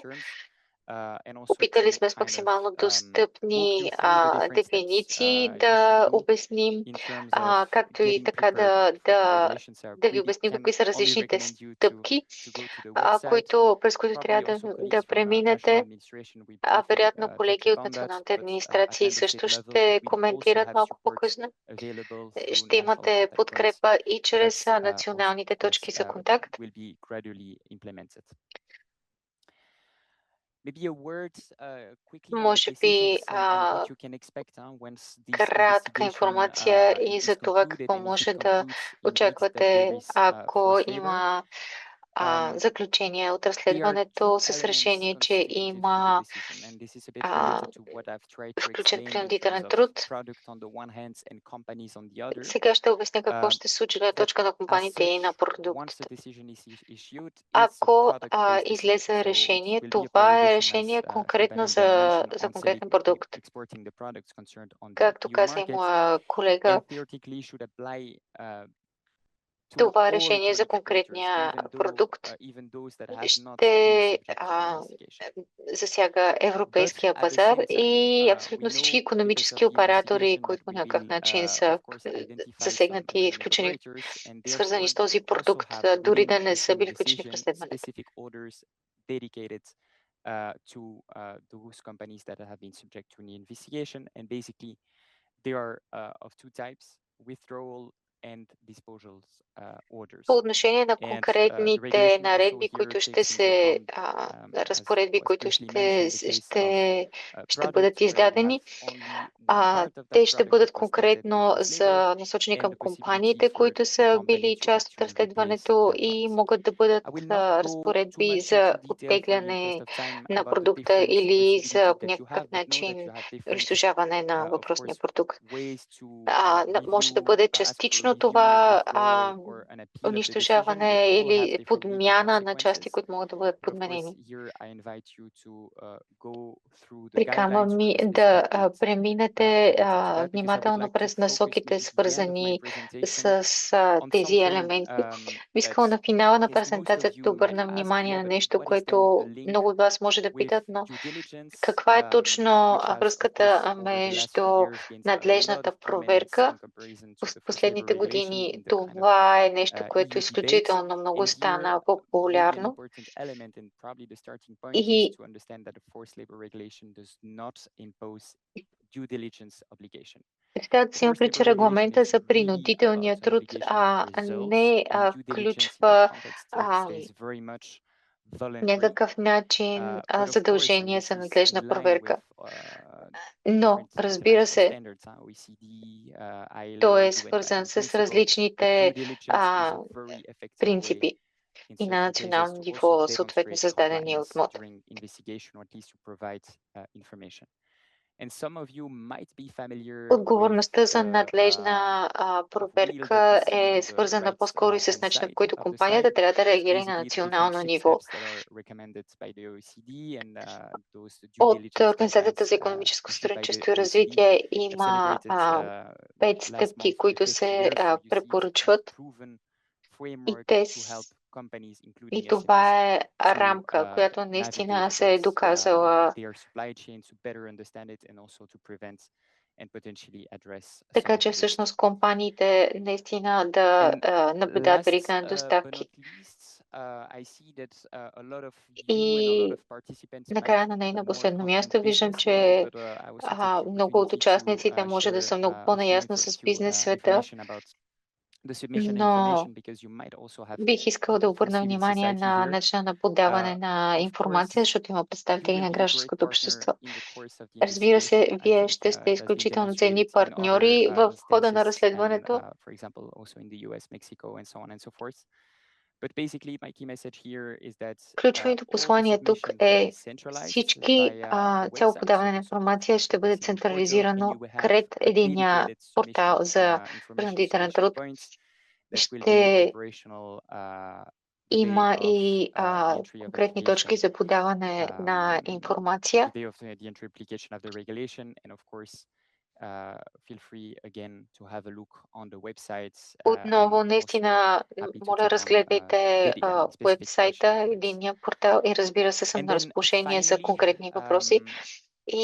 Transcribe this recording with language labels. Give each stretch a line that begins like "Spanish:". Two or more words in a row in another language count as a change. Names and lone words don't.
Bulgarian: Опитали сме с максимално достъпни дефиниции да обясним, както и така да ви обясним какви са различните стъпки, през които трябва да преминете. Вероятно колеги от националните администрации също ще коментират малко по-късно. Ще имате подкрепа и чрез националните точки за контакт.
English: Maybe a word quickly on the
Bulgarian: Може би
English: decisions and what you can expect once this
Bulgarian: кратка
English: investigation
Bulgarian: информация и
English: is
Bulgarian: за това
English: concluded
Bulgarian: какво
English: and if it
Bulgarian: може да
English: concludes indeed that
Bulgarian: очаквате,
English: there is
Bulgarian: ако
English: forced labor.
Bulgarian: има заключение от
English: There are
Bulgarian: разследването
English: two
Bulgarian: с
English: elements
Bulgarian: решение, че
English: constitutive to the
Bulgarian: има
English: decision, and this is a bit related to what I've tried to
Bulgarian: включен
English: explain in terms
Bulgarian: принудителен
English: of
Bulgarian: труд.
English: product on the one hand and companies on the other.
Bulgarian: Сега ще обясня какво ще се случи на
English: That
Bulgarian: точка на
English: as
Bulgarian: компаниите и на
English: such, once
Bulgarian: продуктите.
English: the decision is issued, it's a
Bulgarian: Ако
English: product-based decision.
Bulgarian: излезе
English: So it
Bulgarian: решение,
English: will be a
Bulgarian: това е
English: prohibition,
Bulgarian: решение
English: as
Bulgarian: конкретно
English: Shubhanan mentioned,
Bulgarian: за
English: on
Bulgarian: конкретен продукт.
English: exporting the products concerned on the
Bulgarian: Както
English: EU
Bulgarian: каза и
English: market,
Bulgarian: моя колега,
English: and theoretically should apply to
Bulgarian: това
English: all
Bulgarian: решение за
English: economic exporters,
Bulgarian: конкретния продукт
English: even those that have not been
Bulgarian: ще
English: subject to the investigation.
Bulgarian: засяга
English: But
Bulgarian: европейския
English: at the
Bulgarian: пазар
English: same time,
Bulgarian: и
English: we
Bulgarian: абсолютно всички
English: know because
Bulgarian: икономически
English: of the
Bulgarian: оператори,
English: investigation
Bulgarian: които
English: that
Bulgarian: по
English: we
Bulgarian: някакъв
English: will,
Bulgarian: начин
English: of
Bulgarian: са
English: course, identify some
Bulgarian: засегнати и
English: economic
Bulgarian: включени,
English: operators, and
Bulgarian: свързани с
English: therefore
Bulgarian: този
English: also
Bulgarian: продукт,
English: have
Bulgarian: дори да
English: within
Bulgarian: не
English: the
Bulgarian: са
English: same
Bulgarian: били включени в
English: decision
Bulgarian: разследването.
English: specific orders dedicated to those companies that have been subject to an investigation. And basically, they are of two types: withdrawal and disposals orders.
Bulgarian: По отношение на
English: And the
Bulgarian: конкретните
English: regulation also
Bulgarian: наредби,
English: here
Bulgarian: които
English: takes
Bulgarian: ще
English: into
Bulgarian: се,
English: account,
Bulgarian: разпоредби,
English: as was
Bulgarian: които
English: briefly mentioned, the case of
Bulgarian: ще
English: products
Bulgarian: бъдат
English: where you have
Bulgarian: издадени,
English: only one part of that
Bulgarian: те ще
English: product
Bulgarian: бъдат
English: that was targeted
Bulgarian: конкретно
English: with forced labor
Bulgarian: насочени
English: and
Bulgarian: към
English: the possibility
Bulgarian: компаниите,
English: for
Bulgarian: които
English: the
Bulgarian: са
English: company
Bulgarian: били
English: to
Bulgarian: част от
English: actually replace
Bulgarian: разследването
English: that
Bulgarian: и
English: part.
Bulgarian: могат да бъдат
English: I will not go too
Bulgarian: разпоредби
English: much
Bulgarian: за
English: into detail for the interest
Bulgarian: оттегляне
English: of time
Bulgarian: на
English: about the
Bulgarian: продукта
English: different
Bulgarian: или за
English: possibilities
Bulgarian: по
English: that you
Bulgarian: някакъв
English: have, but know that
Bulgarian: начин
English: you have different,
Bulgarian: унищожаване на
English: of
Bulgarian: въпросния
English: course,
Bulgarian: продукт.
English: ways to
Bulgarian: Може да
English: review,
Bulgarian: бъде
English: ask for
Bulgarian: частично
English: review,
Bulgarian: това
English: withdrawal, or an appeal of the decision. They
Bulgarian: унищожаване
English: all have
Bulgarian: или
English: different legal
Bulgarian: подмяна на части,
English: consequences.
Bulgarian: които могат да бъдат
English: But of course,
Bulgarian: подменени.
English: here I invite you to go through the
Bulgarian: Приканвам
English: guidelines for
Bulgarian: ми
English: the
Bulgarian: да
English: specific dates
Bulgarian: преминете
English: related to that, because I would
Bulgarian: внимателно
English: like to
Bulgarian: през
English: focus
Bulgarian: насоките,
English: maybe at the end of my
Bulgarian: свързани
English: presentation
Bulgarian: с
English: on
Bulgarian: тези
English: something
Bulgarian: елементи. Искам
English: that
Bulgarian: на финала на
English: I guess most of
Bulgarian: презентацията да
English: you might
Bulgarian: обърна
English: ask,
Bulgarian: внимание
English: yeah,
Bulgarian: на
English: but
Bulgarian: нещо,
English: what is then
Bulgarian: което
English: the link
Bulgarian: много от вас може да
English: with
Bulgarian: питат, но
English: due diligence,
Bulgarian: каква е точно
English: which has, of
Bulgarian: връзката
English: course, over the last
Bulgarian: между
English: few years gained a lot
Bulgarian: надлежната
English: of prominence
Bulgarian: проверка
English: in comparison to the
Bulgarian: в
English: forced labor
Bulgarian: последните
English: regulation
Bulgarian: години?
English: in the kind of
Bulgarian: Това е нещо, което
English: EU debate.
Bulgarian: изключително много
English: And here,
Bulgarian: стана
English: maybe an
Bulgarian: популярно.
English: important element and probably the starting point is
Bulgarian: И
English: to understand that the forced labor regulation does not impose due diligence obligation.
Bulgarian: трябва да
English: The
Bulgarian: си има
English: forced
Bulgarian: предвид, че
English: labor regulation
Bulgarian: регламента
English: is
Bulgarian: за
English: really about
Bulgarian: принудителния
English: an
Bulgarian: труд
English: obligation of results,
Bulgarian: не
English: and due diligence in that
Bulgarian: включва
English: context
Bulgarian: а,
English: stays very much voluntary.
Bulgarian: някакъв начин
English: But of course, and
Bulgarian: задължение
English: this
Bulgarian: за
English: is
Bulgarian: надлежна
English: in line
Bulgarian: проверка.
English: with
Bulgarian: Но,
English: different
Bulgarian: разбира
English: international
Bulgarian: се,
English: standards, OECD,
Bulgarian: той
English: ILO,
Bulgarian: е
English: UN
Bulgarian: свързан
English: guiding
Bulgarian: с
English: principle, but
Bulgarian: различните
English: due diligence is a very effective way
Bulgarian: принципи
English: in
Bulgarian: и на
English: certain cases
Bulgarian: национално
English: to also
Bulgarian: ниво, съответно
English: demonstrate
Bulgarian: създадени от
English: compliance
Bulgarian: МОД.
English: during investigation, or at least to provide information. And some of you might be familiar with
Bulgarian: Отговорността за
English: the
Bulgarian: надлежна
English: wheel that you
Bulgarian: проверка
English: see on
Bulgarian: е
English: the
Bulgarian: свързана
English: right
Bulgarian: по-скоро и с
English: hand
Bulgarian: начина,
English: side
Bulgarian: по който
English: of the
Bulgarian: компанията
English: slide.
Bulgarian: трябва да
English: It's
Bulgarian: реагира на
English: basically the different
Bulgarian: национално
English: six
Bulgarian: ниво.
English: steps that are recommended by the OECD and those due
Bulgarian: От
English: diligence
Bulgarian: Организацията
English: guidelines
Bulgarian: за икономическо
English: issued by the
Bulgarian: сътрудничество и
English: OECD.
Bulgarian: развитие
English: They've
Bulgarian: има
English: celebrated
Bulgarian: 5
English: last
Bulgarian: стъпки,
English: month the
Bulgarian: които
English: 5th
Bulgarian: се
English: year, so you see it's a
Bulgarian: препоръчват
English: proven
Bulgarian: и,
English: framework
Bulgarian: те,
English: to help companies,
Bulgarian: и
English: including SMEs,
Bulgarian: това е
English: to
Bulgarian: рамка, която наистина
English: navigate
Bulgarian: се е
English: with
Bulgarian: доказала,
English: their supply chain, to better understand it and also to prevent and potentially address some
Bulgarian: така
English: of
Bulgarian: че
English: the risks.
Bulgarian: всъщност компаниите наистина да
English: And
Bulgarian: наблюдават веригата на
English: last but
Bulgarian: доставки.
English: not least, I see that a lot of you and a lot
Bulgarian: И
English: of participants
Bulgarian: накрая
English: might
Bulgarian: на
English: be
Bulgarian: ней на
English: more
Bulgarian: последно
English: confident
Bulgarian: място виждам,
English: business
Bulgarian: че
English: now, but I also take the
Bulgarian: много от
English: opportunity to
Bulgarian: участниците може да
English: share
Bulgarian: са много
English: a few
Bulgarian: по-наясно с бизнес света,
English: information about the submission
Bulgarian: но
English: information, because you might also have
Bulgarian: бих искала да
English: people from
Bulgarian: обърна
English: civil
Bulgarian: внимание
English: society
Bulgarian: на
English: here.
Bulgarian: начина на подаване на
English: Of
Bulgarian: информация,
English: course,
Bulgarian: защото има
English: you
Bulgarian: представители
English: will
Bulgarian: на
English: be a great
Bulgarian: гражданското
English: partner
Bulgarian: общество.
English: in the course of the
Bulgarian: Разбира се,
English: investigation. I
Bulgarian: вие
English: think
Bulgarian: ще сте
English: it has been
Bulgarian: изключително ценни
English: demonstrated in other
Bulgarian: партньори в хода на
English: instances, and
Bulgarian: разследването.
English: for example, also in the US, Mexico, and so on and so forth. But basically, my key message here is that
Bulgarian: Ключовото
English: all the
Bulgarian: послание тук
English: submission will
Bulgarian: е
English: be centralized
Bulgarian: всички,
English: via a
Bulgarian: цяло
English: website,
Bulgarian: подаване
English: so
Bulgarian: на
English: the
Bulgarian: информация
English: so-called
Bulgarian: ще бъде
English: submission portal, and
Bulgarian: централизирано
English: you will have
Bulgarian: кред
English: a
Bulgarian: единия
English: dedicated
Bulgarian: портал
English: submission
Bulgarian: за
English: information
Bulgarian: принудителен
English: submission
Bulgarian: труд.
English: point that will be
Bulgarian: Ще
English: operational the day
Bulgarian: има
English: of
Bulgarian: и
English: the entry of
Bulgarian: конкретни точки
English: application,
Bulgarian: за подаване на информация.
English: the day of the entry application of the regulation, and of course, feel free again to have a look on the websites.
Bulgarian: Отново,
English: I'm also
Bulgarian: наистина,
English: happy to
Bulgarian: моля,
English: take on
Bulgarian: разгледайте
English: getting any specific
Bulgarian: уебсайта,
English: questions on this.
Bulgarian: единния портал и разбира се, съм
English: And
Bulgarian: на
English: then
Bulgarian: разположение за
English: finally,
Bulgarian: конкретни въпроси. И